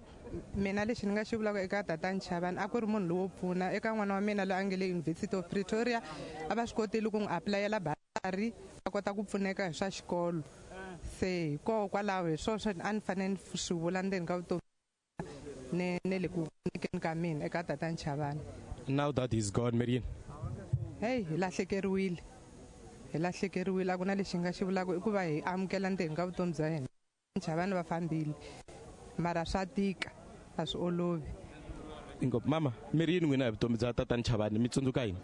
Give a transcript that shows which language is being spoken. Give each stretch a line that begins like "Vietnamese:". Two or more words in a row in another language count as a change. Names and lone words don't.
Tsonga: Mina lexi ni nga xi vulaka eka Tatana Chabane a ku ri munhu lowo pfuna eka n'wana wa mina loyi a nge le University of Pretoria. A va swi kotile ku n'wi apulayela basari a kota ku pfuneka hi swa xikolo. Se hikokwalaho hi swona a ni fanele ni swi vula ndzeni ka vutomi ne le ku pfunekeni ka mina eka Tatana Chabane.
English: Now that he's gone, Marian.
Tsonga: Hey, hi lahlekeriwile. Hi lahlekeriwile, a ku na lexi nga xi vulaka i ku va hi amukela ndzeni ka vutomi bya yena. Chabane va fambile mara swa tika, a swi olovi. Mama, Marian n'wina hi vutomi bya Tatana Chabane mi tsundzuka yini?